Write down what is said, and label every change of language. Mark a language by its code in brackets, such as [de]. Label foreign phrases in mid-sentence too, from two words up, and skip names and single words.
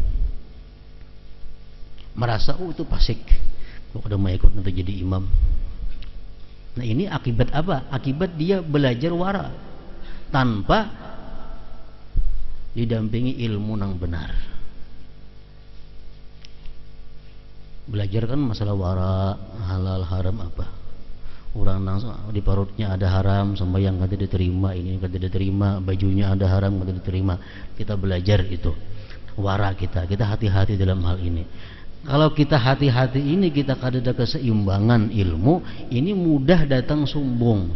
[bjn] Merasa itu fasik, kok kada mau ikut nanti jadi imam. [id] Nah, ini akibat apa? Akibat dia belajar wara tanpa didampingi ilmu yang benar. Belajar kan masalah wara, halal haram apa. [bjn] Orang di perutnya ada haram, sembahyang kada diterima, ini kada diterima, bajunya ada haram kada diterima. [id] Kita belajar itu wara kita hati-hati dalam hal ini. [bjn] Kalau kita hati-hati ini, kita kada ada keseimbangan ilmu, ini mudah datang sombong.